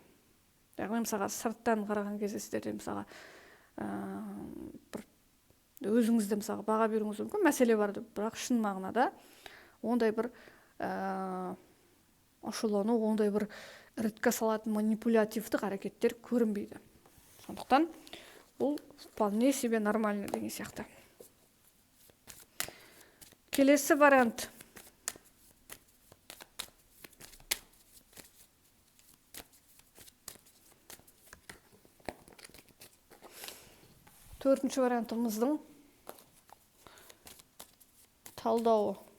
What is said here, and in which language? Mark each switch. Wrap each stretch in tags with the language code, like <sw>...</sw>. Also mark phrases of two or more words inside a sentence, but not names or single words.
<kk>Яғни мысалға сырттан қараған кезде сіздерде мысалға өзіңізді мысалға баға беруіңіз мүмкін, мәселе бар, бірақ шын мағынада ондай бір ашулану, ондай бір іріткі салатын манипулятивтік әрекеттер көрінбейді. Сондықтан бұл</kk> <ru>вполне себе нормально</ru> <kk>деген сияқты. Келесі вариант. Төртінші вариантымыздың талдауы.</kk>